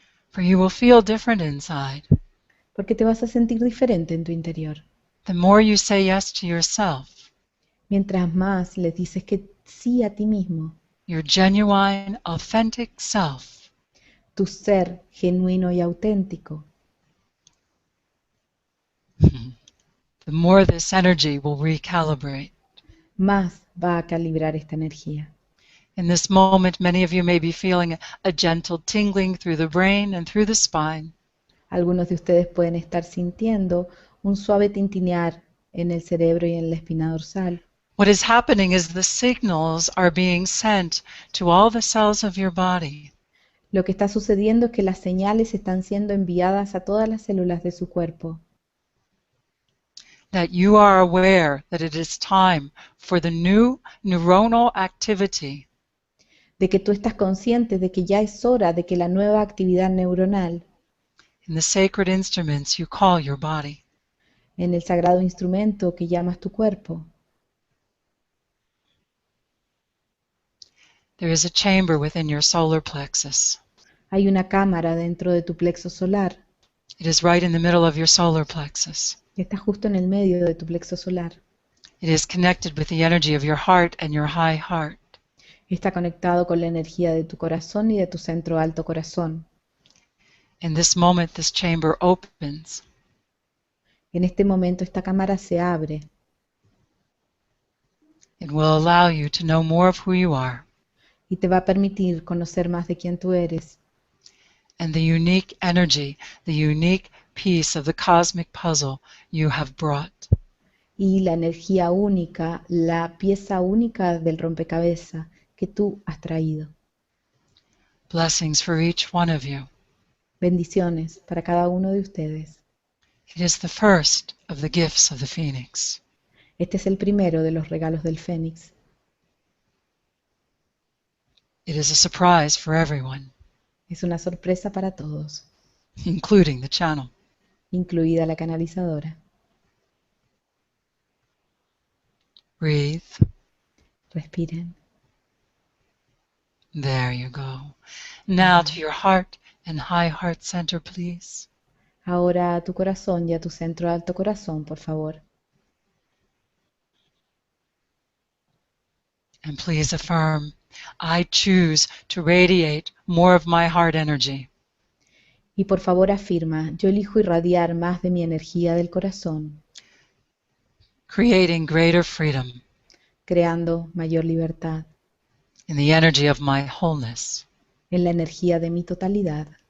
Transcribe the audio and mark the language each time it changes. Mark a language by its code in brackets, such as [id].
[en] For you will feel different inside. [es] porque te vas a sentir diferente en tu interior. [en] The more you say yes to yourself, [es] Mientras más le dices que sí a ti mismo, [en] your genuine, authentic self, [es] tu ser genuino y auténtico, [en] the more this energy will recalibrate. [es] más va a calibrar esta energía. [en] In this moment, many of you may be feeling a gentle tingling through the brain and through the spine. [es] Algunos de ustedes pueden estar sintiendo un suave tintinear en el cerebro y en la espina dorsal. [en] What is happening is the signals are being sent to all the cells of your body. [es] Lo que está sucediendo es que las señales están siendo enviadas a todas las células de su cuerpo, [en] That you are aware that it is time for the new neuronal activity [es] de que tú estás consciente de que ya es hora de que la nueva actividad neuronal [en] in the sacred instruments you call your body. [es] en el sagrado instrumento que llamas tu cuerpo. [en] There is a chamber within your solar plexus. [es] Hay una cámara dentro de tu plexo solar, [en] It is right in the middle of your solar plexus. [es] que está justo en el medio de tu plexo solar. [en] It is connected with the energy of your heart and your high heart. [es] Está conectado con la energía de tu corazón y de tu centro alto corazón. [en] In this moment, this chamber opens. [es] En este momento esta cámara se abre [en] It will allow you to know more of who you are [es] y te va a permitir conocer más de quién tú eres [en] and the unique energy, the unique piece of the cosmic puzzle you have brought. [es] y la energía única, la pieza única del rompecabezas que tú has traído. [en] Blessings for each one of you. [es] Bendiciones para cada uno de ustedes. [en] It is the first of the gifts of the Phoenix. [es] Este es el primero de los regalos del Fénix. [en] It is a surprise for everyone, [es] Es una sorpresa para todos, [en] including the channel. [es] incluida la canalizadora. [en] Breathe. [es] Respiren. [en] There you go. Now to your heart and high heart center, please. [es] Ahora a tu corazón y a tu centro alto corazón, por favor. [en] And please affirm, I choose to radiate more of my heart energy. [es] Y por favor afirma, yo elijo irradiar más de mi energía del corazón, [en] Creating greater freedom [es] creando mayor libertad [en] in the energy of my wholeness, [es] en la energía de mi totalidad,